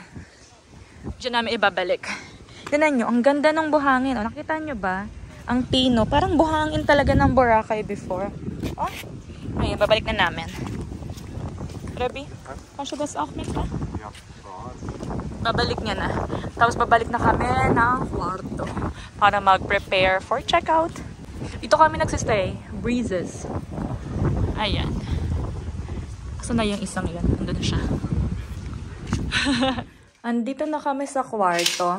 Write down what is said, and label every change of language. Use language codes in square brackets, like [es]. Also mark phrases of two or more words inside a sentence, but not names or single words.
[tl] Diyan namin ibabalik. Tignan nyo, ang ganda ng buhangin. O, nakita nyo ba? Ang pino. Parang buhangin talaga ng Boracay before. Oh, ay, ibabalik na namin. Rebi, kasya [de] das auch mit [tl] ka? Babalik niya na. Tapos babalik na kami ng kwarto para mag-prepare [en] for checkout. [tl] Dito kami nagsistay. Breezes. Ayan. Saan na yung isang yan? Andun na siya. Andito na kami sa kwarto.